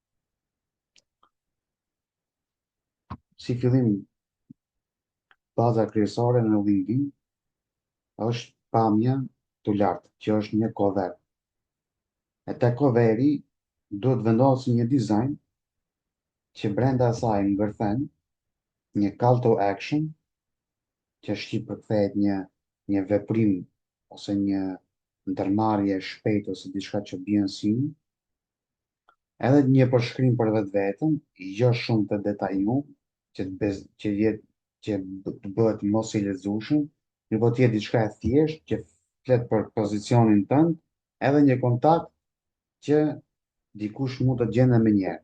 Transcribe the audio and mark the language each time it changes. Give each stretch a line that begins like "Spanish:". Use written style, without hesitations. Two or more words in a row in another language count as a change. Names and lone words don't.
Albanian: Si fillim, baza kryesore në LinkedIn është pamja të lartë, që është një cover. E te coveri duhet vendosë një dizajn që brenda asaj ngërthen një
English: call to action
Albanian: që shqip përkthehet një veprim ose një ndërmarrje e shpejtë ose diçka që bie në sy, edhe një përshkrim për vetë vetën, jo shumë të detajum, që jetë që të bëhet mos i lexueshëm, një po të jetë diçka e thjeshtë që flet për pozicionin tënd, edhe një kontakt që dikush mund të gjende më njerë.